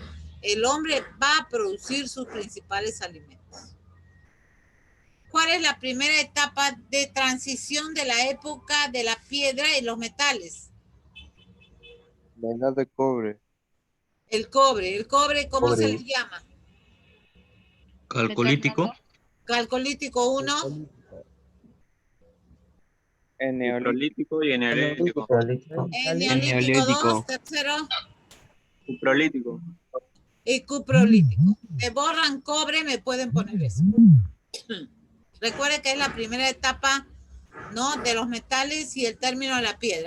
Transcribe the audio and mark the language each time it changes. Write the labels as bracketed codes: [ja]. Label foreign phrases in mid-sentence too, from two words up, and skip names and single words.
[es] El hombre va a producir sus principales alimentos. ¿Cuál es la primera etapa de transición de la época de la piedra y los metales? La edad de cobre. El cobre. ¿El cobre cómo se le llama? Calcolítico. Calcolítico 1. En neolítico. Prolítico y eneolítico. Neolítico 2. Tercero. Cuprolítico. Y cuprolítico. Me borran cobre, me pueden poner eso. Recuerden que es la primera etapa, ¿no?, de los metales y el término de la piedra.